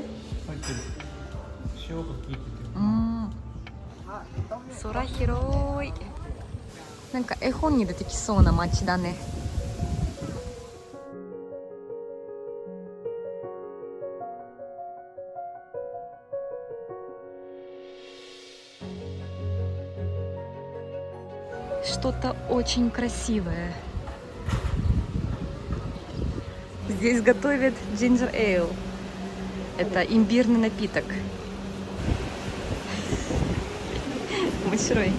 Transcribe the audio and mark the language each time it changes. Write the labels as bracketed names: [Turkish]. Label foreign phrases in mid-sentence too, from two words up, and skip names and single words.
[Japanese] 入ってる。塩が効いてて。空広い。なんか絵本に出てきそうな街だね。 [Russian] Что-то очень красивое. Здесь готовят [English] ginger ale. [Russian] Это имбирный напиток. Мощрой.